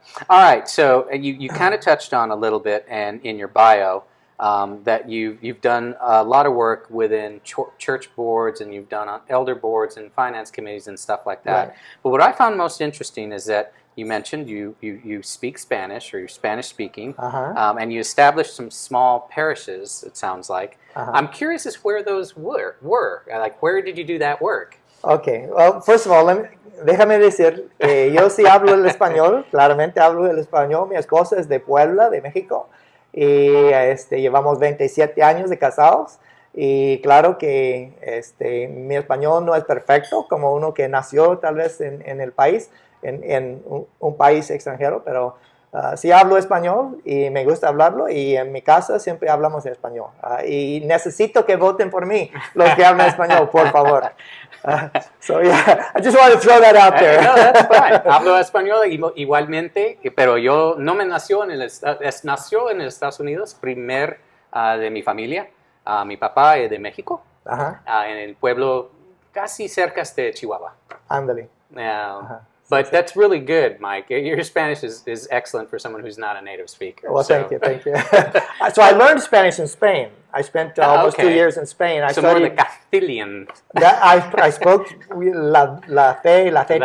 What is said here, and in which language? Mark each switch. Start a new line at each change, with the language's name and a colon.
English: All right, so you kind of touched on a little bit, and in your bio, that you've done a lot of work within church boards, and you've done on elder boards and finance committees and stuff like that. Right. But what I found most interesting is that you mentioned you speak Spanish, or you're Spanish speaking, and you established some small parishes, it sounds like. I'm curious as where those were. Like, where did you do that work? Okay, well, first of all,
Spanish: déjame decir que yo sí hablo el español, claramente hablo el español. Mi esposa es de Puebla, de México, y llevamos 27 años de casados. Y claro que mi español no es perfecto, como uno que nació tal vez en el país, en un país extranjero, pero sí hablo español y me gusta hablarlo, y en mi casa siempre hablamos español. Y necesito que voten por mí, los que hablan español, por favor.
English: So yeah, I just wanted to throw that out there. No, that's fine.
Spanish: Hablo español igualmente, pero yo no me nació en los Estados Unidos, de mi familia. Mi papá es de México, en el pueblo casi cerca de Chihuahua. Ándale.
English: But that's really good, Mike. Your Spanish is excellent for someone who's not a native speaker. Well, thank you. So I learned Spanish in Spain. I spent almost 2 years in Spain. I studied more the Castilian. I spoke la fe, la theta.